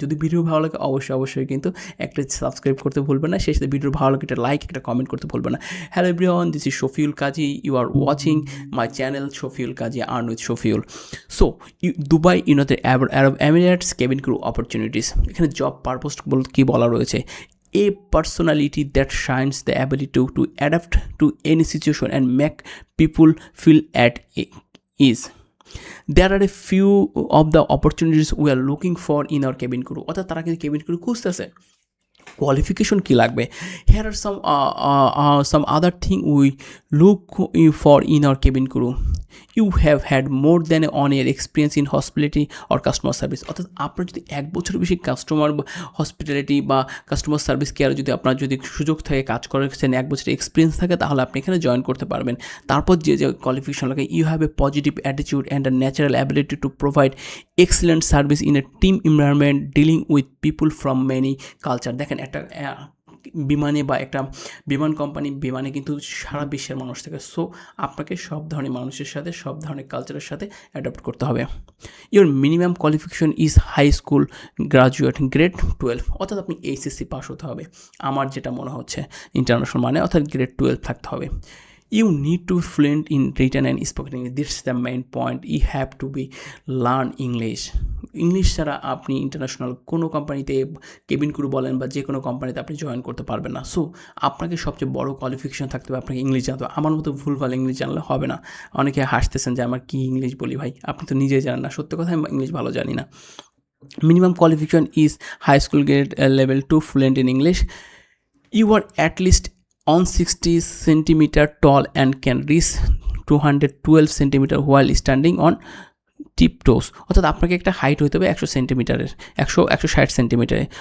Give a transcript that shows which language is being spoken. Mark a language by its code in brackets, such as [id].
[bn] যদি ভিডিও ভালো লাগে অবশ্যই কিন্তু একটা সাবস্ক্রাইব করতে ভুলবেন না। সেই সাথে ভিডিও ভালো লাগে একটা লাইক, একটা কমেন্ট করতে ভুলবেন না। [en] Hello everyone, this is Shafiul Kazi. You are watching my channel Shafiul Kazi, earn with Shafiul. [bn] So Dubai United Arab Emirates cabin crew opportunities, এখানে জব পারপোজ বলতে কী বলা রয়েছে? [en] A personality that shines the ability to adapt to any situation and make people feel at ease. There are a few of the opportunities we are looking for in our cabin crew. [bn] অর্থাৎ তারা কিন্তু cabin crew খুঁজতেছে। Qualification কী লাগবে? [en] Here are some other thing we look for in our cabin crew. You have had more than 1 year experience in hospitality or customer service. [bn] অর্থাৎ আপনার যদি 1 বছরের বেশি কাস্টমার হসপিটালিটি বা কাস্টমার সার্ভিস কেয়ারে যদি আপনার যদি সুযোগ থাকে, কাজ করেছেন, 1 বছরের এক্সপিরিয়েন্স থাকে, তাহলে আপনি এখানে জয়েন করতে পারবেন। তারপর যে কোয়ালিফিকেশন লাগে, [en] You have a positive attitude and a natural ability to provide excellent service in a team environment dealing with people from many culture. [bn] দেখেন, একটা বিমানে বা একটা বিমান কোম্পানি, বিমানে কিন্তু সারা বিশ্বের মানুষ থাকে। সো আপনাকে সব ধরনের মানুষের সাথে, সব ধরনের কালচারের সাথে অ্যাডাপ্ট করতে হবে। [en] your minimum qualification is high school graduate grade 12, [bn] অর্থাৎ আপনি এইচএসসি পাস হতে হবে আমার যেটা মনে হচ্ছে ইন্টারন্যাশনাল মানে, অর্থাৎ গ্রেড 12 থাকতে হবে। [en] You need to be fluent in written and spoken English. This is the main point. You have to be learn English. [bn] English ছাড়া আপনি ইন্টারন্যাশনাল কোনো কোম্পানিতে কেবিন ক্রু বলেন বা যে কোনো কোম্পানিতে আপনি জয়েন করতে পারবেন না। সো আপনাকে সবচেয়ে বড় কোয়ালিফিকেশন থাকতে হবে, আপনাকে ইংলিশ জানতে হবে। আমার মতো ভুলভাল ইংলিশ জানলে হবে না। অনেকে হাসতেছেন যে আমার কী ইংলিশ বলি ভাই, আপনি তো নিজেই জানেন না। সত্য কথা, আমি ইংলিশ ভালো জানি না। [en] Minimum qualification is high school grade level 2 fluent in English. You are at least 160 centimeter tall and can reach 212 centimeter while standing on tiptoes. [bn] অর্থাৎ আপনাকে একটা হাইট হতে হবে 100 সেন্টিমিটারের, 160 সেন্টিমিটারে।